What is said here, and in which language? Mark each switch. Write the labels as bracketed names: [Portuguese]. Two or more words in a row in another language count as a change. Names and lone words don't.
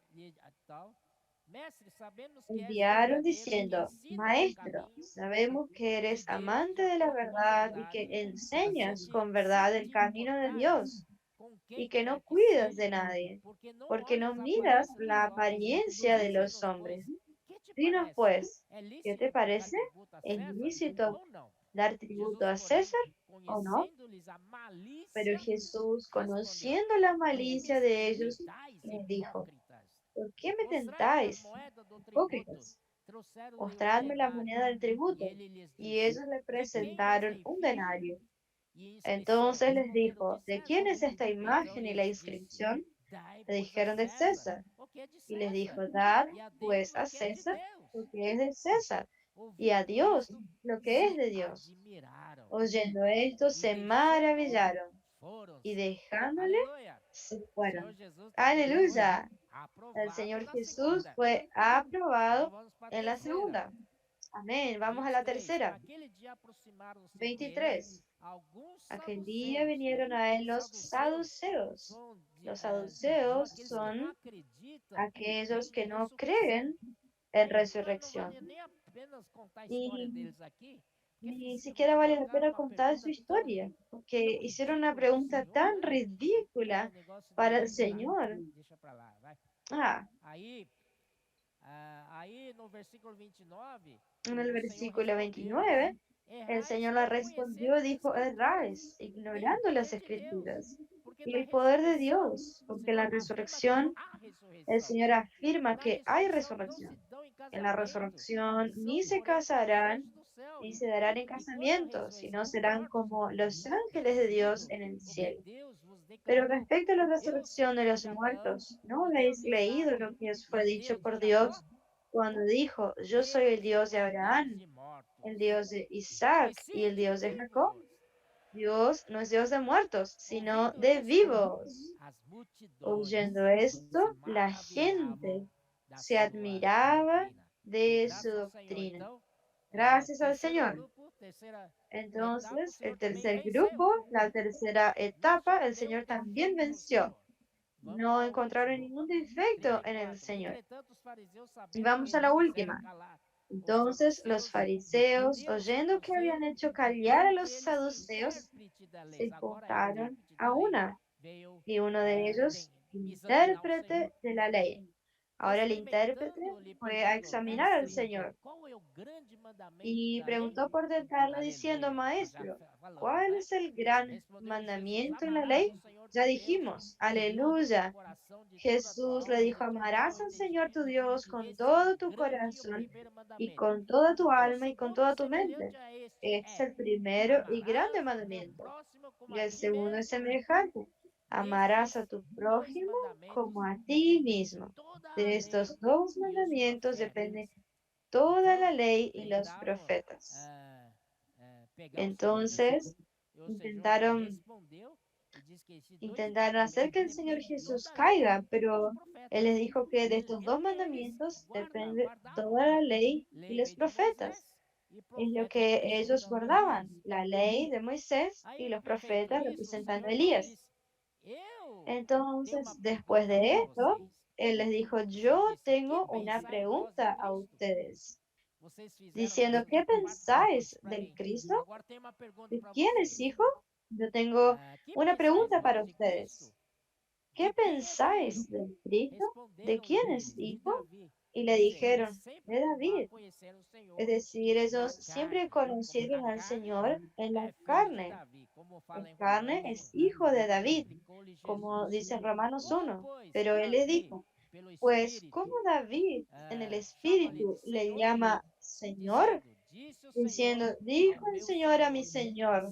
[Spanish] Enviaron diciendo, Maestro, sabemos que eres amante de la verdad y que enseñas con verdad el camino de Dios y que no cuidas de nadie, porque no miras la apariencia de los hombres. Dinos pues, ¿qué te parece? ¿Es lícito dar tributo a César ¿o no? [Portuguese] conhecendo-lhes a [Spanish] Pero [Portuguese] malícia, [Spanish] Jesús, [Portuguese] respondeu: [Spanish] conociendo la [Portuguese] Por que [Spanish] malicia de me ellos, [Portuguese] tentais, [Spanish] les dijo, [Portuguese] hipócritas? [Spanish] ¿por qué me [Portuguese] Mostrai-me a [Spanish] tentáis, [Portuguese] moeda do tributo. [Spanish] hipócritas? [Portuguese] Trouxeram-lhe um [Spanish] Mostradme la [Portuguese] denário. [Spanish] moneda del [Portuguese] E [Spanish] tributo. [Portuguese] ele lhes [Spanish] Y [Portuguese] disse: [Spanish] ellos le [Portuguese] De quem é esta [Spanish] presentaron un [Portuguese] efígie [Spanish] denario. [Portuguese] e inscrição? [Spanish] Entonces les [Portuguese] Responderam: De [Spanish] dijo, ¿de quién [Portuguese] César. [Spanish] es esta [Portuguese] Então [Spanish] imagen y la [Portuguese] lhes disse: [Spanish] inscripción? [Portuguese] Dai, [Spanish] Le [Portuguese] pois, a [Spanish] dijeron de [Portuguese] César [Spanish] César. [Portuguese] o que é de [Spanish] Y les [Portuguese] César, [Spanish] dijo, dad [Portuguese] e a [Spanish] pues [Portuguese] Deus o [Spanish] a [Portuguese] que é de [Spanish] César [Portuguese] Deus. [Spanish] lo que es de César, y a [Portuguese] Ouvindo [Spanish] Dios [Portuguese] isto, [Spanish] lo que es [Portuguese] se [Spanish] de Dios. [Portuguese] admiraram [Spanish] Oyendo esto, [Portuguese] e [Spanish] se [Portuguese] deixando, [Spanish] maravillaron y [Portuguese] foram-se. [Spanish] dejándole, [Portuguese] Aleluia! [Spanish] se [Portuguese] O Senhor [Spanish] fueron. [Portuguese] Jesus também foi [Spanish] Aleluya. El [Portuguese] aprovado [Spanish] Señor [Portuguese] na [Spanish] Jesús [Portuguese] segunda. [Spanish] fue [Portuguese] Agora [Spanish] aprobado [Portuguese] vamos para a [Spanish] en la [Portuguese] terceira. [Spanish] segunda. Amén. Vamos a la [Portuguese] 23. [Spanish] tercera. [Portuguese] Naquele dia aproximaram-se dele [Spanish] 23. [Portuguese] alguns [Spanish] Aquel día [Portuguese] saduceus. [Spanish] vinieron a él los [Portuguese] Saduceus [Spanish] saduceos. [Portuguese] são, [Spanish] Los [Portuguese] são [Spanish] saduceos [Portuguese] aqueles que não [Spanish] son [Portuguese] acreditam [Spanish] aquellos [Portuguese] em [Spanish] que no [Portuguese] ressurreição. [Spanish] creen en [Portuguese] Não vale [Spanish] resurrección. [Portuguese] nem a pena contar a história [Spanish] Y [Portuguese] deles aqui, porque [Spanish] ni [Portuguese] fizeram, [Spanish] siquiera vale la [Portuguese] colocaram [Spanish] pena [Portuguese] uma [Spanish] contar [Portuguese] pergunta [Spanish] su [Portuguese] tão, [Spanish] historia, porque [Portuguese] tão [Spanish] hicieron una [Portuguese] ridícula para o [Spanish] pregunta [Portuguese] Senhor, [Spanish] tan [Portuguese] né? É, [Spanish] ridícula [Portuguese] negócio [Spanish] para el [Portuguese] de, sei lá, [Spanish] Señor. [Portuguese] deixa para lá, vai. [Spanish] Ah, [Portuguese] Aí, aí no versículo 29, [Spanish] en el [Portuguese] o Senhor [Spanish] versículo [Portuguese] respondeu-lhes: [Spanish] 29, el [Portuguese] Errais [Spanish] Señor le [Portuguese] por [Spanish] respondió, [Portuguese] conhecer as [Spanish] dijo, [Portuguese] Escrituras, [Spanish] erráis, [Portuguese] nem o [Spanish] ignorando las [Portuguese] poder de Deus, [Spanish] escrituras [Portuguese] porque [Spanish] y [Portuguese] da [Spanish] el poder de [Portuguese] ressurreição, [Spanish] Dios, [Portuguese] o [Spanish] porque en [Portuguese] Senhor [Spanish] la [Portuguese] afirma que [Spanish] resurrección, [Portuguese] há [Spanish] el [Portuguese] ressurreição. [Spanish] Señor afirma [Portuguese] Na [Spanish] que hay [Portuguese] ressurreição não se [Spanish] resurrección. [Portuguese] dão em [Spanish] En la [Portuguese] casamento, [Spanish] resurrección ni [Portuguese] são, [Spanish] se [Portuguese] porém, como os [Spanish] casarán [Portuguese] anjos do céu. [Spanish] ni se darán en [Portuguese] E quanto à [Spanish] casamiento, sino [Portuguese] ressurreição dos [Spanish] serán [Portuguese] mortos, [Spanish] como los [Portuguese] não [Spanish] ángeles [Portuguese] tendes [Spanish] de Dios [Portuguese] lido [Spanish] en el [Portuguese] o que [Spanish] cielo. [Portuguese] Deus vos [Spanish] Pero [Portuguese] declarou? [Spanish] respecto a la [Portuguese] Eu [Spanish] resurrección [Portuguese] sou [Spanish] de [Portuguese] Deus [Spanish] los [Portuguese] de Abraão, [Spanish] muertos, ¿no [Portuguese] o [Spanish] habéis [Portuguese] Deus de [Spanish] leído [Portuguese] Isaac [Spanish] lo que os [Portuguese] e [Spanish] fue [Portuguese] o [Spanish] dicho [Portuguese] Deus de [Spanish] por [Portuguese] Jacó? [Spanish] Dios cuando dijo, yo soy el [Portuguese] Deus [Spanish] Dios de [Portuguese] é Deus [Spanish] Abraham, [Portuguese] de mortos, [Spanish] el Dios de [Portuguese] e [Spanish] Isaac y [Portuguese] sim [Spanish] el [Portuguese] de [Spanish] Dios de Jacob? [Portuguese] vivos. [Spanish] Dios no es Dios de muertos, sino [Portuguese] Ouvindo [Spanish] de [Portuguese] isto, [Spanish] vivos. [Portuguese] as multidões [Spanish] Oyendo [Portuguese] se [Spanish] esto, la [Portuguese] maravilhavam [Spanish] gente [Portuguese] da [Spanish] se [Portuguese] sua [Spanish] admiraba [Portuguese] doutrina. [Spanish] de su [Portuguese] Graças ao Senhor. [Spanish] doctrina. [Portuguese] Então, [Spanish] Gracias al [Portuguese] terceiro [Spanish] Señor. [Portuguese] grupo, terceira etapa, o [Spanish] Entonces, [Portuguese] Senhor [Spanish] el [Portuguese] também [Spanish] tercer [Portuguese] venceu. [Spanish] grupo, la tercera [Portuguese] Não [Spanish] etapa, el [Portuguese] sofreu [Spanish] Señor también [Portuguese] defeito no [Spanish] venció. [Portuguese] Senhor. Vamos [Spanish] No [Portuguese] ao [Spanish] encontraron [Portuguese] último. [Spanish] ningún defecto en el [Portuguese] 4. [Spanish] Señor. [Portuguese] Entretanto, os fariseus, [Spanish] Y [Portuguese] sabendo que [Spanish] vamos a [Portuguese] ele [Spanish] la [Portuguese] fizera [Spanish] última. [Portuguese] calar os [Spanish] Entonces los [Portuguese] saduceus, [Spanish] fariseos, [Portuguese] e um [Spanish] oyendo que habían [Portuguese] saduceu, [Spanish] hecho [Portuguese] e [Spanish] callar [Portuguese] um [Spanish] a los [Portuguese] deles [Spanish] saduceos, [Portuguese] intérprete da lei. [Spanish] se [Portuguese] Agora é [Spanish] juntaron [Portuguese] intérprete da [Spanish] a [Portuguese] lei, [Spanish] una, [Portuguese] veio [Spanish] y uno de ellos, [Portuguese] examinar o Senhor. [Spanish] intérprete de la ley. Ahora el intérprete [Portuguese] Experimentando, lhe [Spanish] fue a [Portuguese] perguntou: [Spanish] examinar al [Portuguese] Mestre, [Spanish] Señor [Portuguese] qual é o grande mandamento [Spanish] y [Portuguese] da lei? [Spanish] preguntó por tentarlo diciendo, [Portuguese] Aleluia. Nós já [Spanish] Maestro, [Portuguese] falamos, [Spanish] ¿cuál [Portuguese] né? [Spanish] es el gran [Portuguese] Respondeu Jesus: [Spanish] mandamiento en la [Portuguese] Amarás o [Spanish] ley? [Portuguese] Senhor [Spanish] Ya [Portuguese] teu Deus [Spanish] dijimos, [Portuguese] de todo o teu [Spanish] aleluya. [Portuguese] coração, de toda a tua [Spanish] Jesús le [Portuguese] alma, de [Spanish] dijo, [Portuguese] todo o teu [Spanish] amarás al Señor tu [Portuguese] entendimento. [Spanish] Dios con [Portuguese] Esse é o [Spanish] todo tu [Portuguese] grande e o [Spanish] corazón [Portuguese] primeiro [Spanish] y [Portuguese] mandamento. [Spanish] con toda tu [Portuguese] O [Spanish] alma y con [Portuguese] segundo, [Spanish] toda tu [Portuguese] semelhante [Spanish] mente. [Portuguese] a este, [Spanish] Este es [Portuguese] é: [Spanish] el primero y grande [Portuguese] Amarás o teu [Spanish] mandamiento. [Portuguese] próximo como [Spanish] Y [Portuguese] a [Spanish] el [Portuguese] ti [Spanish] segundo es [Portuguese] mesmo. [Spanish] semejante. Amarás [Portuguese] Destes [Spanish] a tu [Portuguese] dois [Spanish] prójimo [Portuguese] mandamentos [Spanish] como a ti [Portuguese] depende [Spanish] mismo. [Portuguese] toda a [Spanish] De [Portuguese] lei [Spanish] estos dos [Portuguese] e os [Spanish] mandamientos [Portuguese] profetas. [Spanish] depende toda la [Portuguese] Então, [Spanish] ley y los [Portuguese] tentaram [Spanish] profetas. [Portuguese] pegar o Senhor Jesus, [Spanish] Entonces, [Portuguese] e o Senhor [Spanish] intentaron, [Portuguese] respondeu e disse que esses dois [Spanish] intentaron hacer [Portuguese] mandamentos [Spanish] que el Señor [Portuguese] dependem [Spanish] Jesús [Portuguese] toda a lei [Spanish] caiga, [Portuguese] e os [Spanish] pero Él [Portuguese] profetas. [Spanish] les dijo que de estos [Portuguese] É o [Spanish] dos [Portuguese] que eles [Spanish] mandamientos depende [Portuguese] guardavam. [Spanish] toda la ley y [Portuguese] Lei [Spanish] los [Portuguese] veio de Moisés [Spanish] profetas. [Portuguese] e [Spanish] Es lo [Portuguese] profeta [Spanish] que ellos [Portuguese] representando [Spanish] guardaban, [Portuguese] Elias. [Spanish] la lei de Moisés y [Portuguese] Aí, [Spanish] los [Portuguese] feito [Spanish] profetas [Portuguese] isso, o [Spanish] representando a [Portuguese] Senhor falou, [Spanish] Elías. [Portuguese] disse: Eu tenho uma [Spanish] Entonces, después [Portuguese] pergunta [Spanish] de [Portuguese] para [Spanish] esto, [Portuguese] vocês. [Spanish] Él les dijo, [Portuguese] O Senhor [Spanish] yo [Portuguese] disse: Que [Spanish] tengo una [Portuguese] pensai vós em [Spanish] pregunta a [Portuguese] Cristo? [Spanish] ustedes, [Portuguese] Vocês fizeram [Spanish] diciendo, [Portuguese] essa [Spanish] ¿qué [Portuguese] quarta pergunta [Spanish] pensáis [Portuguese] para [Spanish] del [Portuguese] mim. [Spanish] Cristo? [Portuguese] Agora tem uma pergunta [Spanish] ¿De [Portuguese] para [Spanish] quién es [Portuguese] vocês. [Spanish] hijo? Yo tengo [Portuguese] Que [Spanish] una [Portuguese] pensais [Spanish] pregunta [Portuguese] vós [Spanish] para [Portuguese] de Cristo? [Spanish] ustedes. [Portuguese] De [Spanish] ¿Qué [Portuguese] quem é filho? [Spanish] pensáis del Cristo? ¿De quién [Portuguese] Responderam-lhe [Spanish] es [Portuguese] eles: De [Spanish] hijo? [Portuguese] Davi. [Spanish] Y le [Portuguese] Quer dizer, eles [Spanish] dijeron, [Portuguese] sempre [Spanish] de David. [Portuguese] conheceram o [Spanish] Es [Portuguese] Senhor [Spanish] decir, [Portuguese] na [Spanish] ellos siempre [Portuguese] carne. Como na [Spanish] conocieron al [Portuguese] carne [Spanish] Señor en la [Portuguese] é filho de [Spanish] carne. [Portuguese] Davi, [Spanish] como En [Portuguese] fala em [Spanish] carne [Portuguese] Romanos 1. [Spanish] es hijo de David, [Portuguese] Replicou-lhe [Spanish] como [Portuguese] Jesus: [Spanish] dice en Romanos [Portuguese] Como, [Spanish] 1. [Portuguese] pois, [Spanish] Pero él les [Portuguese] Davi, [Spanish] dijo, [Portuguese] pelo [Spanish] pues, ¿cómo [Portuguese] Espírito, [Spanish] David en el [Portuguese] chama-lhe de [Spanish] Espíritu le [Portuguese] Senhor, [Spanish] llama Señor? [Portuguese] dizendo: Disse o [Spanish] Diciendo, [Portuguese] Senhor ao [Spanish] dijo el [Portuguese] meu [Spanish] Señor a mi [Portuguese] Senhor: [Spanish] Señor,